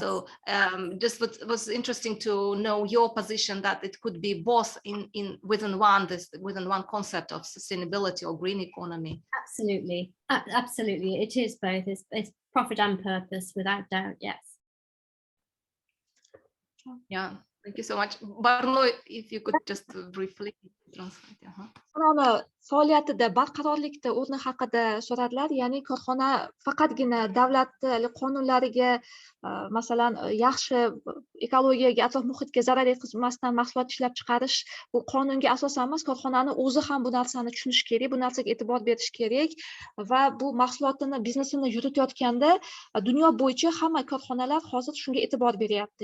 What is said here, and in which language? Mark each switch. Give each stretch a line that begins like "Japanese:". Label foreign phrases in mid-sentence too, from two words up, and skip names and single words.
English: So just was interesting to know your position, that it could be both within one concept of sustainability or green economy. Absolutely, absolutely, it is both. It's profit and purpose, without doubt. Yes. Yeah, thank you so much. Barno, if you could just briefly translate.
Uzbek: Faoliyatida barqarorlikda o'rni haqida so'radilar. Ya'ni korxona faqatgina davlat qonunlariga, masalan, yaxshi ekologiyaga, atrof muhitga zarar yetkazmasdan mahsulot ishlab chiqarish bu qonunga asosan emas, korxonani o'zi ham bu narsani tushunish kerak, bu narsaga e'tibor berish kerak va bu mahsulotini, biznesini yuritayotganda dunyo bo'yicha hamma korxonalar hozir shunga e'tibor beryapti.